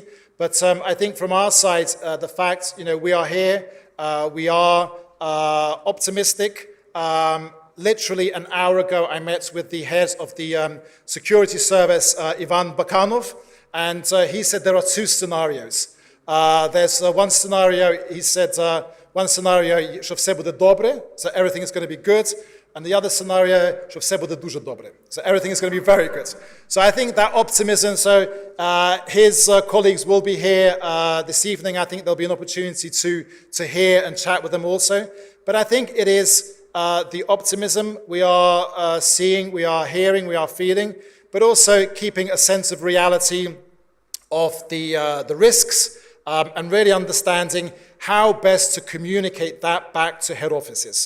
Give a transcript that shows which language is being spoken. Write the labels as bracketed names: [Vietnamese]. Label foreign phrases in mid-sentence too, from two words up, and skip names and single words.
[English] But I think from our side, the fact, we are here, we are optimistic. Literally an hour ago, I met with the head of the security service, Ivan Bakanov, and he said there are two scenarios. There's one scenario, he said, one scenario, [Ukrainian] що все буде добре, [English] so everything is going to be good. And the other scenario, [Ukrainian] що все буде дуже добре. [English] So everything is going to be very good. So I think that optimism, so his colleagues will be here this evening. I think there'll be an opportunity to hear and chat with them also. But I think it is the optimism we are seeing, we are hearing, we are feeling, but also keeping a sense of reality of the risks, and really understanding how best to communicate that back to head offices.